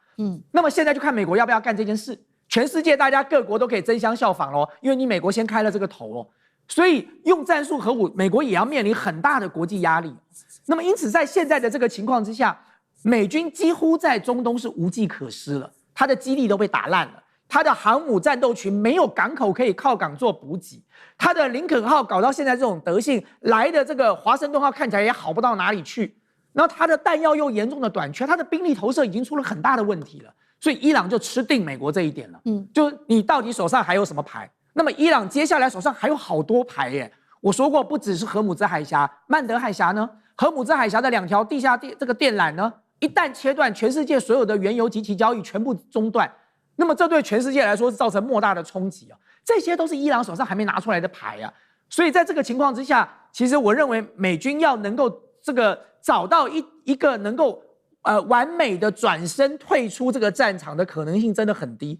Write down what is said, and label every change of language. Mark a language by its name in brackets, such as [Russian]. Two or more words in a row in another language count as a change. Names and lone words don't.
[Chinese] 那麼現在就看美國要不要幹這件事。全世界大家各國都可以爭相效仿咯，因為你美國先開了這個頭哦。所以用戰術核武，美國也要面臨很大的國際壓力。那麼因此在現在的這個情況之下，美軍幾乎在中東是無計可施了，它的基地都被打爛了，它的航母戰鬥群沒有港口可以靠港做補給，它的林肯號搞到現在這種德性，來的這個華盛頓號看起來也好不到哪裡去，然後它的彈藥又嚴重的短缺，它的兵力投射已經出了很大的問題了，所以伊朗就吃定美國這一點了。就你到底手上還有什麼牌？那麼伊朗接下來手上還有好多牌耶。我說過，不只是荷姆茲海峽、曼德海峽呢，荷姆茲海峽的2條地下這個電纜呢，一旦切斷，全世界所有的原油及其交易全部中斷，那麼這對全世界來說是造成莫大的衝擊啊！這些都是伊朗手上還沒拿出來的牌啊！所以在這個情況之下，其實我認為美軍要能夠這個找到一個能夠完美的轉身退出這個戰場的可能性真的很低。